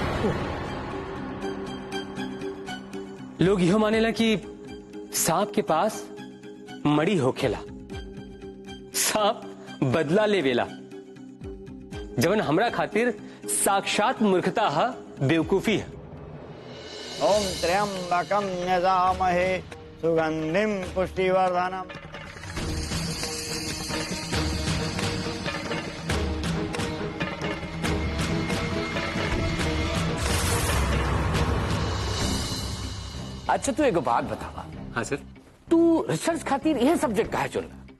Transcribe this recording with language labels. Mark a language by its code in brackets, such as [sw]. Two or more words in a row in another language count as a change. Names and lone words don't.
[bho] लोग यह मानेला कि सांप के पास मड़ी होखेला, सांप बदला लेवेला, जवन हमरा खातिर साक्षात मूर्खता है, बेवकूफी है। [sa] ओम त्र्यंबकम यजामहे सुगंधिम पुष्टिवर्धनम। [bho] अच्छा तू एगो बात बतावा। हाँ सर। तू रिसर्च खातिर यह सब्जेक्ट काहे चुनला?